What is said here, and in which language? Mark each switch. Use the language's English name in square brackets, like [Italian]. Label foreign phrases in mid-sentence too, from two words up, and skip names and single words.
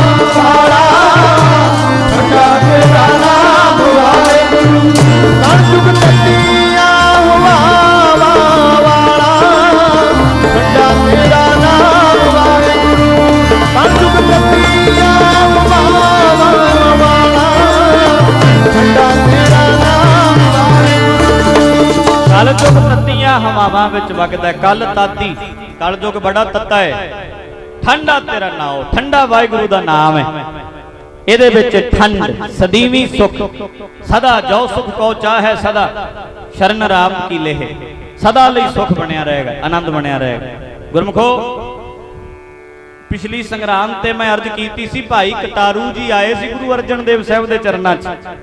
[Punjabi] ਠੰਡਾ ਤੇਰਾ ਨਾਮ ਵਾਹਿਗੁਰੂ ਕਲ ਜੁਗ ਕਟਿਆ ਵਾਲਾ ਠੰਡਾ ਤੇਰਾ ਨਾਮ ਵਾਹਿਗੁਰੂ ਕਲ ਜੁਗ ਕਟਿਆ ਵਾਲਾ ਠੰਡਾ ਤੇਰਾ ਨਾਮ ਵਾਹਿਗੁਰੂ ਕਲ जुग ਤੱਤੀਆਂ ਹਵਾਵਾਂ ਵਿੱਚ ਵਗਦਾ ਕਲ ਤਾਤੀ ਕਲ ਯੁਗ ਬੜਾ ਤੱਤਾ ਹੈ ਠੰਡਾ ਤੇਰਾ ਨਾਮ ਠੰਡਾ ਵਾਹਿਗੁਰੂ ਦਾ ਨਾਮ ਹੈ ਇਹਦੇ ਵਿੱਚ ਠੰਡ ਸਦੀਵੀ ਸੁਖ ਸਦਾ ਜੋ ਸੁਖ ਕੋ ਚਾਹੇ ਸਦਾ ਸ਼ਰਨ ਰਾਮ ਕੀ ਲੇਹ ਸਦਾ ਲਈ ਸੁਖ ਬਣਿਆ ਰਹੇਗਾ ਆਨੰਦ ਬਣਿਆ ਰਹੇਗਾ ਗੁਰਮੁਖੋ ਪਿਛਲੀ ਸੰਗਰਾਮ ਤੇ ਮੈਂ ਅਰਜ਼ ਕੀਤੀ ਸੀ ਭਾਈ ਕਟਾਰੂ ਜੀ ਆਏ ਸੀ ਗੁਰੂ ਅਰਜਨ ਦੇਵ ਸਾਹਿਬ ਦੇ ਚਰਨਾਂ 'ਚ